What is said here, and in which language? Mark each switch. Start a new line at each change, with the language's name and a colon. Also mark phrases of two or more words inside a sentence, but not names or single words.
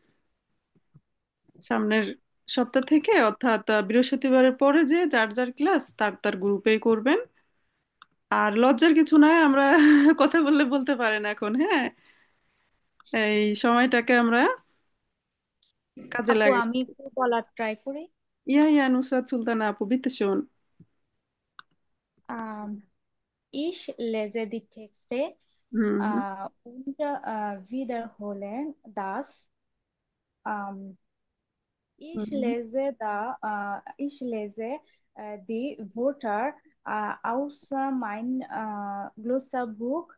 Bangla: সামনের সপ্তাহ থেকে অর্থাৎ বৃহস্পতিবারের পরে যে যার যার ক্লাস তার তার গ্রুপেই করবেন। আর লজ্জার কিছু নাই, আমরা কথা বললে বলতে পারেন এখন। হ্যাঁ, এই সময়টাকে আমরা কাজে আপু লাগাই। আমি একটু বলার ট্রাই করি। ইয়া ইয়া, নুসরাত সুলতানা আপু,
German: bitte schön. Ähm, Ich lese die Texte হুম und wiederhole das. Ähm, হুম ich lese die Wörter aus mein Glossarbuch.